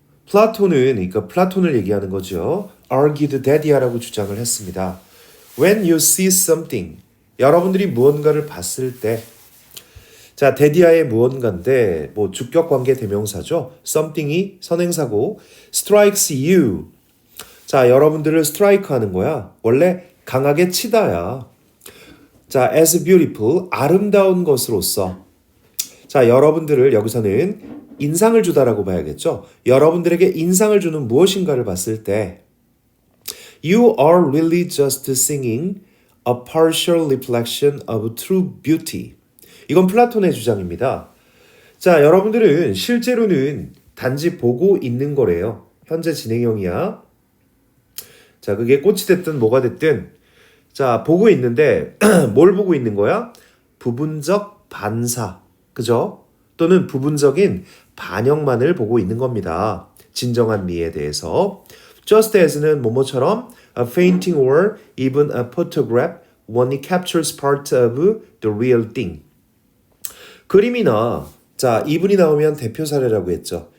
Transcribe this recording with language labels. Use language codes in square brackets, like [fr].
[ko] 그러니까 플라톤을 얘기하는 거죠. argued that이라고 주장을 했습니다. [en] When you see something, [ko] 여러분들이 무언가를 봤을 때, 자, 데디아의 무언가인데 주격 관계 대명사죠. [en] something이 [ko] 선행사고 [en] strikes you. [ko] 자, 여러분들을 strike 하는 거야. 원래 강하게 치다야. 자, [en] as beautiful, [ko] 아름다운 것으로서. 자, 여러분들을 여기서는 인상을 주다라고 봐야겠죠. 여러분들에게 인상을 주는 무엇인가를 봤을 때 [en] You are really just singing a partial reflection of true beauty. [ko] 이건 플라톤의 주장입니다. 자, 여러분들은 실제로는 단지 보고 있는 거래요. 현재 진행형이야. 자, 그게 꽃이 됐든 뭐가 됐든 자, 보고 있는데 뭘 보고 있는 거야? 부분적 반사. 그죠? 또는 부분적인 반영만을 보고 있는 겁니다. 진정한 미에 대해서. [en] Just as는 [ko] 뭐뭐처럼 [en] a painting or even a photograph when it captures part of the real thing. [ko] 그림이나 자, 이분이 나오면 대표 사례라고 했죠.